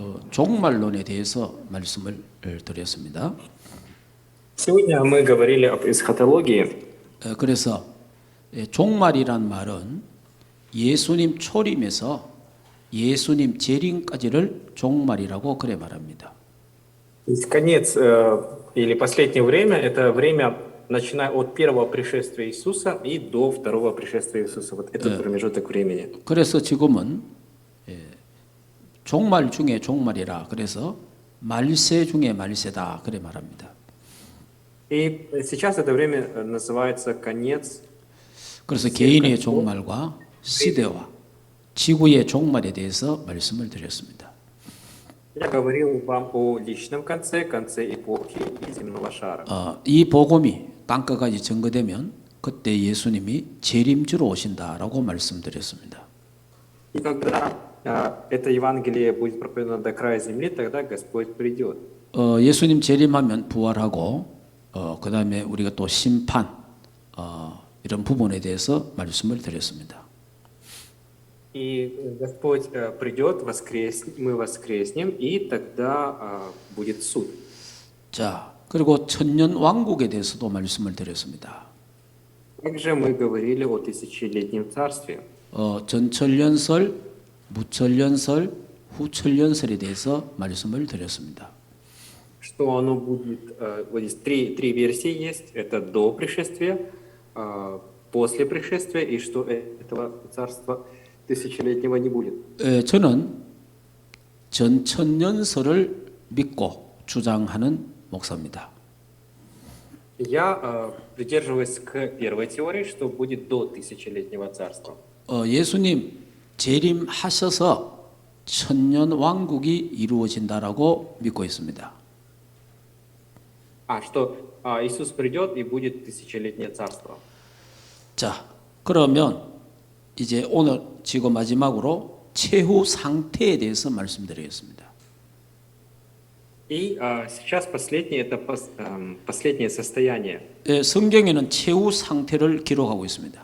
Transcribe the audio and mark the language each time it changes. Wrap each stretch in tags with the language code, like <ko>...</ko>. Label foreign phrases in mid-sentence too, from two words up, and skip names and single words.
<ko>종말론에 대해서 말씀을 드렸습니다.</ko> <ru>Сегодня мы говорили об эсхатологии.</ru> <ko>그래서 종말이란 말은 예수님 초림에서 예수님 재림까지를 종말이라고 그래 말합니다.</ko> <ru>То есть конец или последнее время – это время, начиная от первого пришествия Иисуса и до второго пришествия Иисуса. Вот этот промежуток времени.</ru> <ko>그래서 지금은 종말 중에 종말이라 그래서 말세 중에 말세다 그래 말합니다.</ko> <ru>И сейчас это время называется конец.</ru> <ko>그래서 개인의 종말과 시대와 지구의 종말에 대해서 말씀을 드렸습니다.</ko> <ru>Я говорил вам о личном конце, конце эпохи и земного шара.</ru> <ko>이 복음이 땅끝까지 증거되면 그때 예수님이 재림주로 오신다라고 말씀드렸습니다.</ko> <ru>И когда это Евангелие будет проповедано до края земли, тогда Господь придет.</ru> <ko>예수님 재림하면 부활하고 그 다음에 우리가 또 심판 이런 부분에 대해서 말씀을 드렸습니다.</ko> <ru>И Господь придет, мы воскреснем, и тогда будет суд.</ru> <ko>자, 그리고 천년 왕국에 대해서도 말씀을 드렸습니다.</ko> <ru>Также мы говорили о тысячелетнем царстве.</ru> <ko>전천년설, 무천년설, 후천년설에 대해서 말씀을 드렸습니다.</ko> <ru>Что оно будет, вот здесь три версии есть, это до пришествия, после пришествия, и что этого царства тысячелетнего не будет.</ru> <ko>저는 전천년설을 믿고 주장하는 목사입니다.</ko> <ru>Я придерживаюсь к первой теории, что будет до тысячелетнего царства.</ru> <ko>예수님 재림하셔서 천년 왕국이 이루어진다라고 믿고 있습니다.</ko> <ru>Что Иисус придет и будет тысячелетнее царство.</ru> <ko>자, 그러면 이제 오늘 지금 마지막으로 최후 상태에 대해서 말씀드리겠습니다.</ko> <ru>И сейчас последнее, это последнее состояние.</ru> <ko>성경에는 최후 상태를 기록하고 있습니다.</ko>